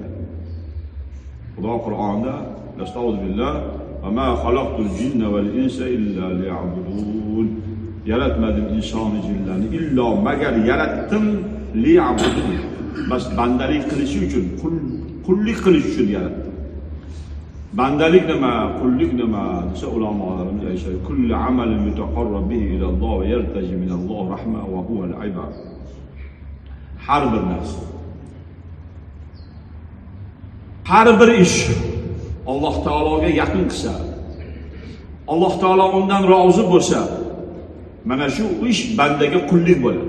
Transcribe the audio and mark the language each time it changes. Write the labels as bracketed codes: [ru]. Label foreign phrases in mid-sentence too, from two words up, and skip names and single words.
[uz] Xudo Qur'onda Astagfirullah [ar] وما خلقت الجن والإنس إلا ليعبدون. [uz] Yaratmadim insonni, jinlarni illo magar yaratdim liya'budun. Bas bandalik qilish uchun, qullik qilish uchun yaratdim. Bandalik nima, qullik nima desa ulamolarimiz aytishadi. [ar] كل عمل يتقرب به إلى الله ويرتجى من الله رحمة وهو العباد. [uz] Har bir narsa har bir ish Alloh taologa yaqin qilsa, Alloh taolo undan rozi bo'lsa, mana shu ish bandaga qullik bo'ladi.